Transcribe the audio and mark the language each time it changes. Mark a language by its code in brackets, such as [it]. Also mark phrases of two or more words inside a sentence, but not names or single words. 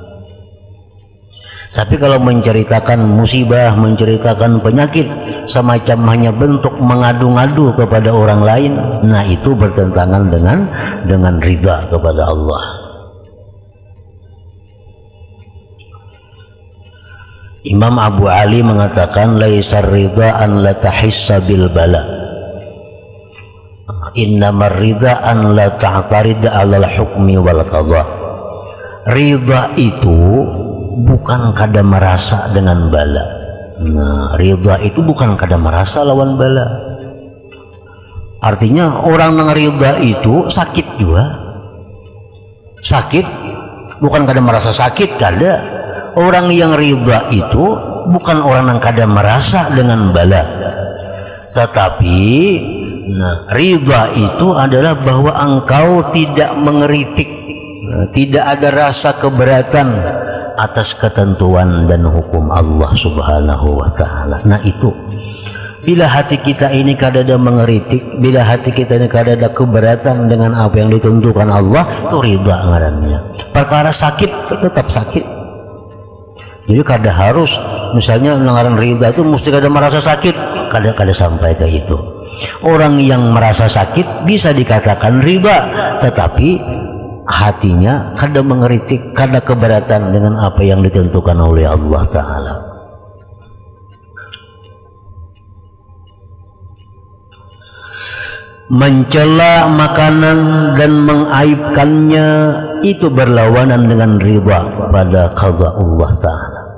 [id] Tapi kalau menceritakan musibah, menceritakan penyakit, semacam hanya bentuk mengadu-ngadu kepada orang lain, nah itu bertentangan dengan ridha kepada Allah. [ar] Imam Abu Ali mengatakan ليس الرضا أن لا تحس بالبلاء إنما الرضا أن لا تعترض على الحكم والقضاء. [bjn] Ridha itu bukan kada merasa dengan bala. Nah, ridha itu bukan kada merasa lawan bala. [id] Artinya orang yang ridha itu sakit juga. [bjn] Sakit bukan kada merasa sakit, kada. Orang yang ridha itu bukan orang yang kada merasa dengan bala. [id] Tetapi ridha itu adalah bahwa engkau tidak mengeritik, tidak ada rasa keberatan atas ketentuan dan hukum Allah [ar] سبحانه وتعالى. [bjn] Nah itu Bila hati kita ini kadada mengeritik, bila hati kita ini kadada keberatan dengan apa yang ditentukan Allah, itu ridha ngarannya. Perkara sakit tetap sakit. Jadi kada harus misalnya ngaran ridha itu mesti kada merasa sakit, kada sampai ke itu. [id] Orang yang merasa sakit bisa dikatakan ridha, tetapi hatinya kada mengeritik, kada keberatan dengan apa yang ditentukan oleh Allah Ta'ala. Mencela makanan dan mengaibkannya itu berlawanan dengan ridha pada qada Allah Ta'ala.